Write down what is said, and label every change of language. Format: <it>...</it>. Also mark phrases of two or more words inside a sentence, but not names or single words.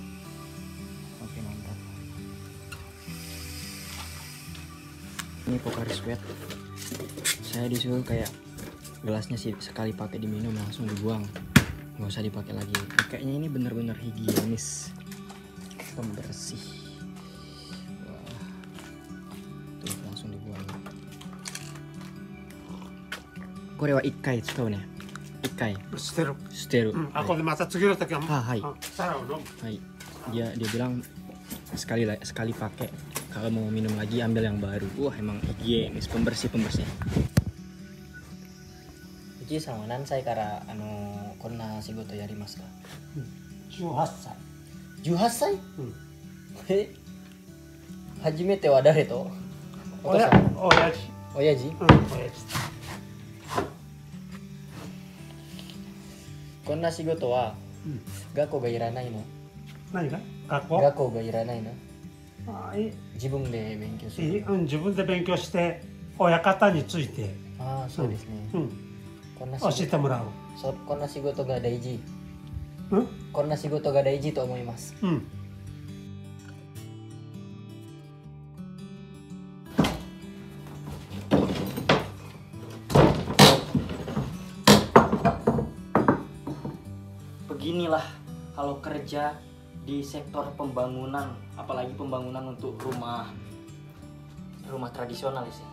<id>Oke, mantap. Ini Pocari Sweat. Saya disuruh kayak gelasnya sih sekali pakai diminum langsung dibuang, nggak usah dipakai lagi. Kayaknya ini bener-bener higienis, pembersih. Wah. Tuh langsung dibuang.</id> <ja>これは一回使うね. Ikkai. 捨てる。 Steru. うん。あ、これまた次の時は。 Ah, hai. 皿を飲む。 Hai.</ja> <id>Dia bilang sekali pakai, kalau mau minum lagi ambil yang baru. Wah, emang higienis, pembersih.</id> <ja>ウジさま何歳からこんな仕事やりますか? 18歳。 18歳? うん。初めては誰と？お父親さん。親父。親父？うん。親父。こんな仕事はうん学校がいらないの？何が学校学校がいらないの？あ自分で勉強する。自分で勉強して親方について、ああ、そうですね。こんな教えてもらう。こんな仕事が大事。うんこんな仕事が大事と思います。うん</ja> <id>Beginilah kalau kerja di sektor pembangunan, apalagi pembangunan untuk rumah tradisional sih.</id>